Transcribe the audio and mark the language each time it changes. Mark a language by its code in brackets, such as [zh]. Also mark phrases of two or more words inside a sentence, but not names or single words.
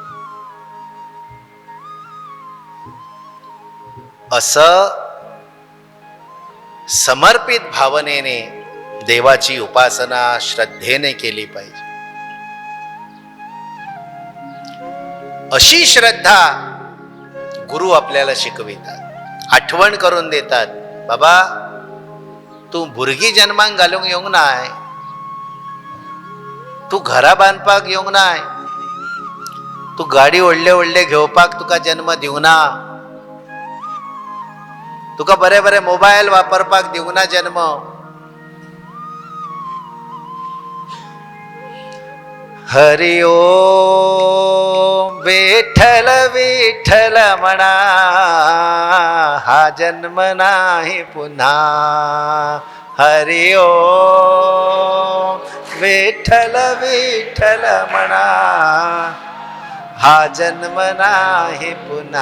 [mr] असं समर्पित भावनेने देवाची उपासना श्रद्धेने केली पाहिजे. अशी श्रद्धा गुरु आपल्याला शिकवितात, आठवण करून देतात. [kok] बाबा तू भुरगी जन्माक घालूंक येवंक नाय, तू घरा बांदपाक येवंक नाय, तू गाडी व्हडले व्हडले घेवपाक तुका जन्म दिवना, तुका बरे बरे मोबाईल वापरपाक दिवना जन्म. [mr] हरि ओम विठ्ठल विठ्ठल म्हणा, हा जन्म नाही पुन्हा. हरि ओम विठ्ठल विठ्ठल म्हणा, हा जन्म नाही पुन्हा.